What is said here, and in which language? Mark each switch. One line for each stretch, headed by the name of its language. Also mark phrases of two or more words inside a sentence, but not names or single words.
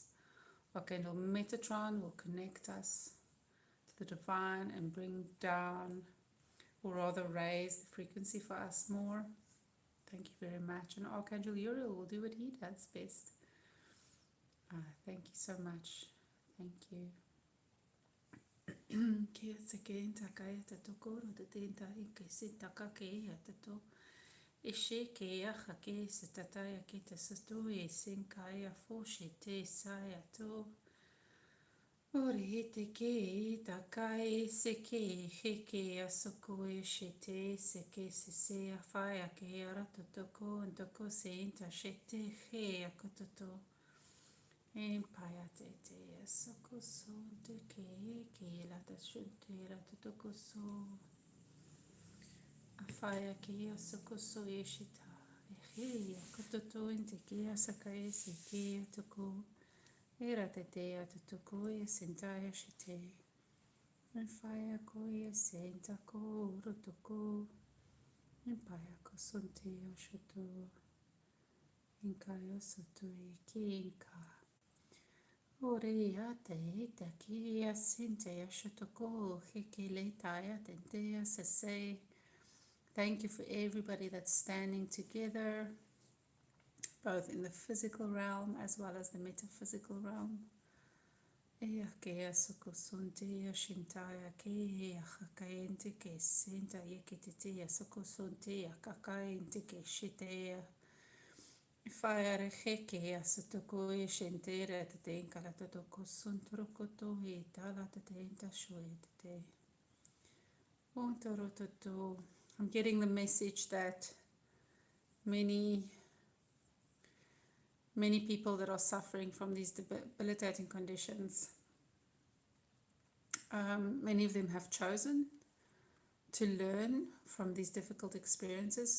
English: Archangel Metatron will connect us to the divine and bring down, or rather raise the frequency for us more. Thank you very much. And Archangel Uriel will do what he does best. Thank you so much. Thank you. Kia se ke inta kai te toko no te tenta I ke se taka ke ia te to. E she ke ia ha ke se tataya ke te sato e sen kai a fo she te sai a to. Ore he te ke I takai se ke he ke a soko e she te se ke se se a whai a ke ara to toko and toko se inta she te he a kototo. E paia te te a soko so te ke la ta shunte ra te toko so. A whaia ke a soko so e shita. E he a kototo in te ke a saka e se ke a toko. E ra te te a te toko e sentai a shite. E whaia ko e senta ko uro toko. E paia ko sonte a shuto. Inka o soto e ke inka. Ore ia te ita ki a sente a shutoko heke le taia tente a se. Thank you for everybody that's standing together, both in the physical realm as well as the metaphysical realm. Ea ke a soko sonte a shintaya ke a hakaente ke senta ye ke te a soko sonte a kakaente ke shitea. Whaere heke a satoko e shentere te te inkala te toko sontrokoto e tala te te inta shoe te te. Ontorototo. I'm getting the message that many people that are suffering from these debilitating conditions, many of them have chosen to learn from these difficult experiences.